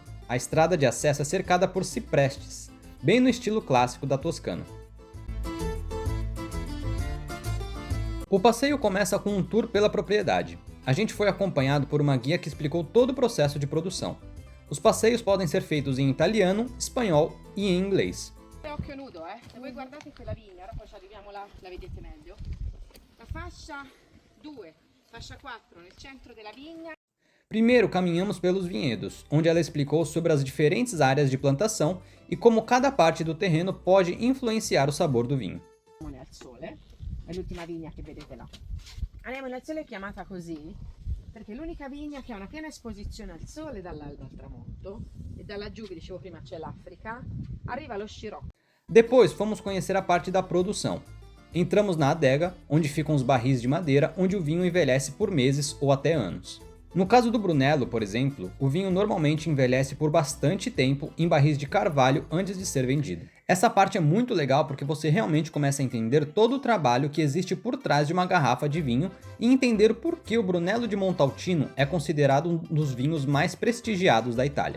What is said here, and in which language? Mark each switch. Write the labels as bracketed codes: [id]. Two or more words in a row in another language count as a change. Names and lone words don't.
[pt] A estrada de acesso é cercada por ciprestes, bem no estilo clássico da Toscana. O passeio começa com um tour pela propriedade. A gente foi acompanhado por uma guia que explicou todo o processo de produção. Os passeios podem ser feitos em italiano, espanhol e em inglês. [it] Occhio nudo, Se voi guardate quella vigna, ora poi ci arriviamo là, la vedete meglio. La fascia 2, fascia 4 nel centro della vigna. [pt] Primeiro caminhamos pelos vinhedos, onde ela explicou sobre as diferentes áreas de plantação e como cada parte do terreno pode influenciar o sabor do vinho. [it] Al sole, è l'ultima vigna che vedete là. Anemone al sole è chiamata così perché è l'unica vigna che ha una piena esposizione al sole dall'alba al tramonto e da laggiù, vi dicevo prima, c'è l'Africa, arriva lo scirocco. [pt] Depois fomos conhecer a parte da produção. Entramos na adega, onde ficam os barris de madeira onde o vinho envelhece por meses ou até anos. No caso do Brunello, por exemplo, o vinho normalmente envelhece por bastante tempo em barris de carvalho antes de ser vendido. Essa parte é muito legal porque você realmente começa a entender todo o trabalho que existe por trás de uma garrafa de vinho e entender por que o Brunello de Montalcino é considerado um dos vinhos mais prestigiados da Itália.